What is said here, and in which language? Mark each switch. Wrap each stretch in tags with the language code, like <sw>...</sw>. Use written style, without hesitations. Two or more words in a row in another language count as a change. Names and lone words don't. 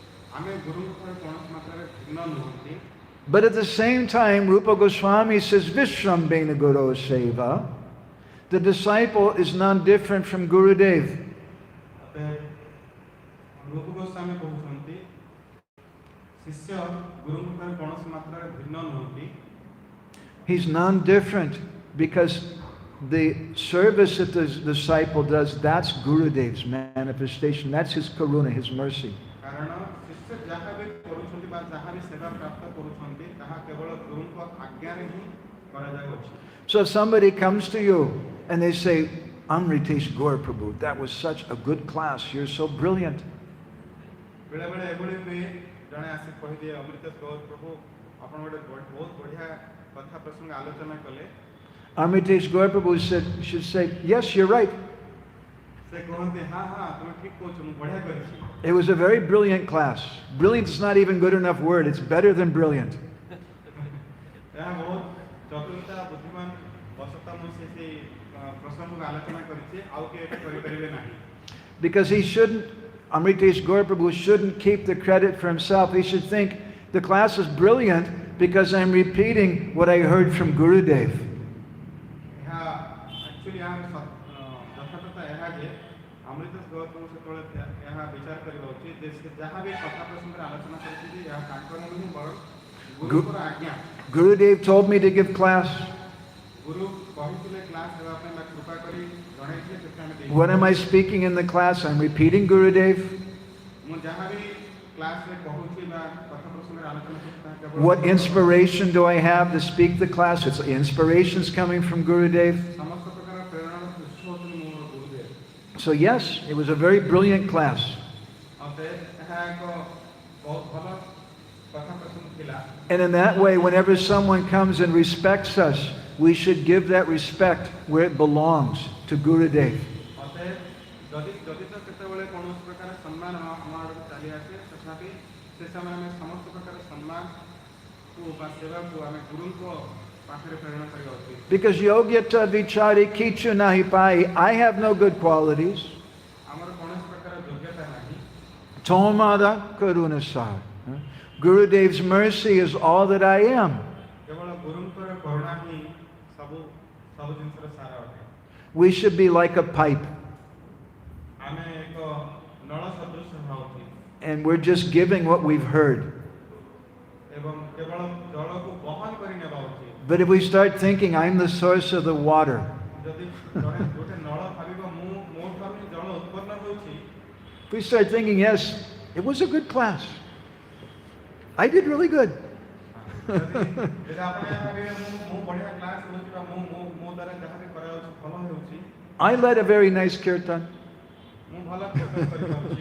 <or>ଆମେ ଗୁରୁଙ୍କ ଠାରୁ କୌଣସି ମାତ୍ରାରେ ଭିନ୍ନ ନୁହନ୍ତି।</or> <en>But at the same time, Rupa Goswami says,</en> <sa>विस्रम्भेण गुरु सेवा.</sa> <en>The disciple is none different from Gurudev.</en> <or>ରୂପ ଗୋସ୍ୱାମୀ କହୁଛନ୍ତି ଶିଷ୍ୟ ଗୁରୁଙ୍କ ଠାରୁ କୌଣସି ମାତ୍ରାରେ ଭିନ୍ନ ନୁହନ୍ତି।</or> <en>He's none different because the service that the disciple does, that's Gurudev's manifestation. That's his karuna, his mercy.</en> <or>କାରଣ ଶିଷ୍ୟ ଯାହା ବି କରୁଛନ୍ତି ବା ଯାହା ବି ସେବା ପ୍ରାପ୍ତ କରୁଛନ୍ତି ତାହା କେବଳ ଗୁରୁଙ୍କ ଆଜ୍ଞାରେ ହିଁ କରାଯାଉଅଛି।</or> <en>So if somebody comes to you and they say, Amritesh Gaur Prabhu, that was such a good class, you're so brilliant.</en> <or>ବେଳେବେଳେ ଏଭଳି ହୁଏ ଜଣେ ଆସି କହିଦିଏ ଅମୃତେଶ ଗୌର ପ୍ରଭୁ ଆପଣ ଗୋଟେ ବହୁତ ବଢ଼ିଆ କଥା ପ୍ରସଙ୍ଗ ଆଲୋଚନା କଲେ।</or> <en>Amritesh Gaur Prabhu should say, yes, you're right.</en> <or>ସେ କହନ୍ତି ହଁ ହଁ ତୁମେ ଠିକ କହୁଛ ମୁଁ ବଢ଼ିଆ କରିଛି।</or> <en>It was a very brilliant class. Brilliant is not even good enough word. It's better than brilliant.</en> <or>ଏହା ବହୁତ ଚତୁରତା ବୁଦ୍ଧିମାନ ବଶତଃ ମୁଁ ସେ ପ୍ରସଙ୍ଗକୁ ଆଲୋଚନା କରିଛି ଆଉ କିଏ ଏଟା କରିପାରିବେ ନାହିଁ।</or> <en>Because he shouldn't, Amritesh Gaur Prabhu shouldn't keep the credit for himself. He should think the class is brilliant because I'm repeating what I heard from Gurudev.</en> <or>ଏହା ଆକ୍ଚୁଆଲି ଯଥାର୍ଥତା ଏହା ଯେ ଅମୃତେଶ ଗୌର ପ୍ରଭୁ ସେତେବେଳେ ଏହା ବିଚାର କରିବା ଉଚିତ ଯେ ସେ ଯାହା ବି କଥା ପ୍ରସଙ୍ଗରେ ଆଲୋଚନା କରିଛନ୍ତି ଏହା ତାଙ୍କର ନୁହେଁ ବରଂ ଗୁରୁଙ୍କର ଆଜ୍ଞା।</or> <en>Gurudev told me to give class.</en> <or>ଗୁରୁ କହିଥିଲେ କ୍ଲାସ୍ ହେବା ପାଇଁ ବା କୃପା କରି ଜଣାଇଥିଲେ ସେଥିପାଇଁ ଆମେ ଦେଇଛୁ।</or> <en>When am I speaking in the class? I'm repeating Gurudev.</en> <or>ମୁଁ ଯାହା ବି କ୍ଲାସ୍ରେ କହୁଛି ବା କଥା ପ୍ରସଙ୍ଗରେ ଆଲୋଚନା କରୁଛି ତାହା କେବଳ</or> <en>What inspiration do I have to speak the class? It's inspirations coming from Gurudev.</en> <or>ସମସ୍ତ ପ୍ରକାର ପ୍ରେରଣାର ଉତ୍ସ ହେଉଛନ୍ତି ମୋର ଗୁରୁଦେବ।</or> <en>So yes, it was a very brilliant class.</en> <or>ଅତଏବ ଏହା ଏକ ବହୁତ ଭଲ କଥା ପ୍ରସଙ୍ଗ ଥିଲା।</or> <en>And in that way, whenever someone comes and respects us, we should give that respect where it belongs, to Gurudev.</en> <or>ଅତଏବ ଯଦି ତ କେତେବେଳେ କୌଣସି ପ୍ରକାର ସମ୍ମାନ ଆମ ଆଡ଼କୁ ଚାଲି ଆସେ ତଥାପି ସେ ସମୟରେ ଆମେ ସମସ୍ତ ପ୍ରକାର ସମ୍ମାନକୁ ବା ସେବାକୁ ଆମେ ଗୁରୁଙ୍କ ପାଖରେ ପ୍ରେରଣ କରିବା ଉଚିତ।</or> <en>Because</en> <bn>যোগ্যতা বিচারি কিছু নাহি পাই,</bn> <en>I have no good qualities.</en> <or>ଆମର କୌଣସି ପ୍ରକାର ଯୋଗ୍ୟତା ନାହିଁ।</or> <bn>তোমার করুণা সার.</bn> <en>Gurudev's mercy is all that I am.</en> <or>କେବଳ ଗୁରୁଙ୍କର କରୁଣା ହିଁ ସବୁ ଜିନିଷର ସାର ଅଟେ।</or> <en>We should be like a pipe,</en> <or>ଆମେ ଏକ ନଳ ସଦୃଶ ହେବା ଉଚିତ</or> <en>and we're just giving what we've heard.</en> <or>ଏବଂ କେବଳ ଜଳକୁ ବହନ କରି ନେବା ଉଚିତ।</or> <en>But if we start thinking, I'm the source of the water,</en> <or>ଯଦି ଜଣେ ଗୋଟେ ନଳ ଭାବିବ ମୋ ଠାରୁ ହିଁ ଜଳ ଉତ୍ପନ୍ନ ହେଉଛି,</or> <en>if we start thinking, yes, it was a good class, I did really good.</en> <or>ଯଦି ଆପଣ ଏହା ଭାବିବେ ମୁଁ ବଢ଼ିଆ କ୍ଲାସ୍ ହେଉଛି ବା ମୋ ଦ୍ୱାରା ଯାହା ବି କରାଯାଉଛି ଭଲ ହେଉଛି,</or> <en>I led a very nice kirtan.</en> <or>ମୁଁ ଭଲ କୀର୍ତ୍ତନ କରିପାରୁଛି,</or>